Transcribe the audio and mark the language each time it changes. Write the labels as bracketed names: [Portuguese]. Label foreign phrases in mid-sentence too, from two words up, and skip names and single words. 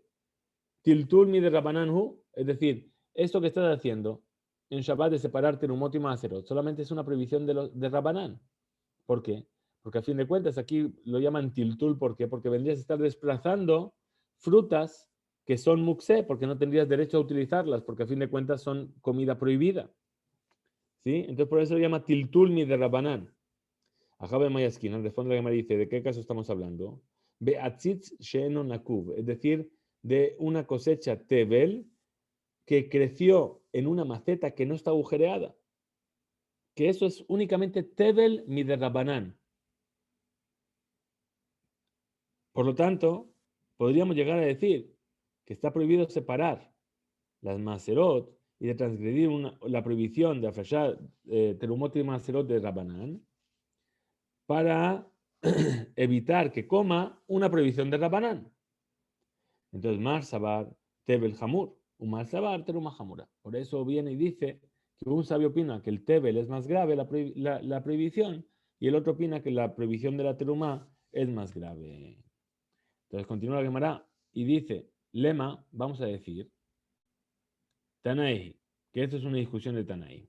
[Aramaic] טלטול מדרבנן הוא, [Spanish] es decir, esto que estás haciendo en Shabbat de separar terumot y maserot, solamente es una prohibición de Rabbanan. ¿Por qué? Porque a fin de cuentas aquí lo llaman tiltul, ¿por qué? Porque vendrías a estar desplazando frutas que son muksé, porque no tendrías derecho a utilizarlas, porque a fin de cuentas son comida prohibida. ¿Sí? Entonces por eso lo llama [Aramaic] טלטול מדרבנן. Ajabe Mayaskin, [Spanish] responde la que me dice, ¿de qué caso estamos hablando? [Hebrew] בעציץ שאינו נקוב, [Spanish] es decir, de una cosecha tebel que creció en una maceta que no está agujereada. Que eso es únicamente [Aramaic] טבל מדרבנן. [Spanish] Por lo tanto, podríamos llegar a decir que está prohibido separar las maserot y de transgredir la prohibición de afrashar terumot y maserot de Rabbanán para evitar que coma una prohibición de Rabbanán. Entonces, [Aramaic] מר סבר טבל חמור, un מר סבר תרומה חמורה. [Spanish] Por eso viene y dice que un sabio opina que el Tebel es más grave, la prohibición, y el otro opina que la prohibición de la Teruma es más grave. Entonces continúa la Gemara y dice, lema, vamos a decir, Tanaí, que esto es una discusión de Tanaí.